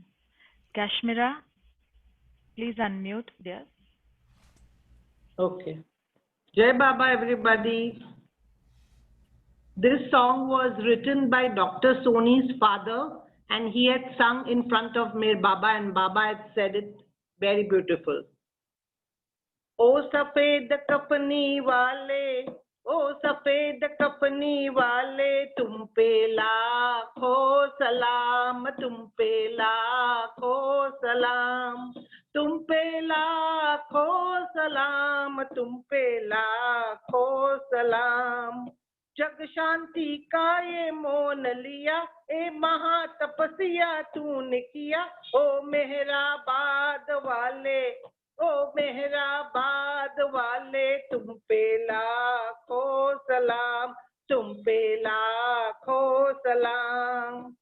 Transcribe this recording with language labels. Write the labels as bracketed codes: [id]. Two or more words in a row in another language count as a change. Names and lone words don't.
[en] Kashmira, please unmute, dear. Okay. [hi] जय बाबा, [en] everybody. This song was written by Dr. Soni's father, and he had sung in front of Meher Baba, and Baba had said it very beautiful. [hi] ओ सफ़ेद कफ़नी वाले, ओ सफ़ेद कफ़नी वाले, तुम पे लाखों सलाम, तुम पे लाखों सलाम, तुम पे लाखों सलाम, तुम पे लाखों सलाम. जग शांति का ये मोन लिया, ए महा तपस्या तूने किया, ओ मेहराबाद वाले, ओ मेहराबाद वाले, तुम पे लाखों सलाम, तुम पे लाखों सलाम।